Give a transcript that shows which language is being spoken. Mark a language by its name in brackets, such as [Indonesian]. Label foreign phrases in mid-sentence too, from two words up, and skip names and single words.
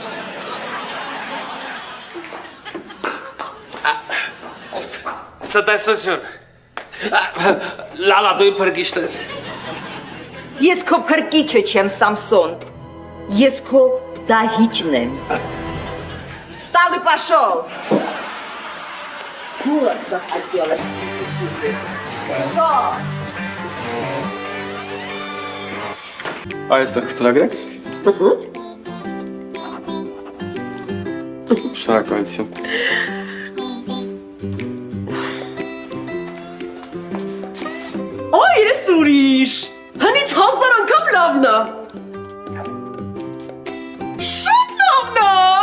[Armenian] Ցտեսություն։ Լալա դու փրկիշտ ես։ Ես քո փրկիչը չեմ, Սամսոն։ Ես քո դահիճն եմ։ [Russian] Встал и пошел. Кулак захотела. Что? [Armenian] Այստեղ ստորագրեք։ Շնորհակալություն։ Այ ես ուրիշ։ Հնից 1000 անգամ լավն է։ Շատ լավն է։